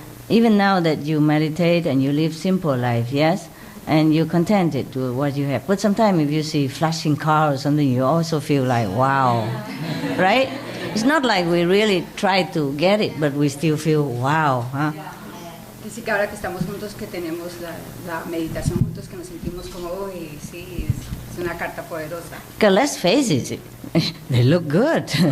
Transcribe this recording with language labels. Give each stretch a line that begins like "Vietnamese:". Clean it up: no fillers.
English: Even now that you meditate and you live simple life, yes, and you're contented with what you have. But sometimes if you see flashing car or something, you also feel like, wow, right? It's not like we really try to get it, but we still feel, wow, huh?
Spanish: Dice que ahora que estamos juntos, que tenemos la meditación juntos, que nos sentimos como, uy, sí, es una carta poderosa.
English: Because let's face it, they look good.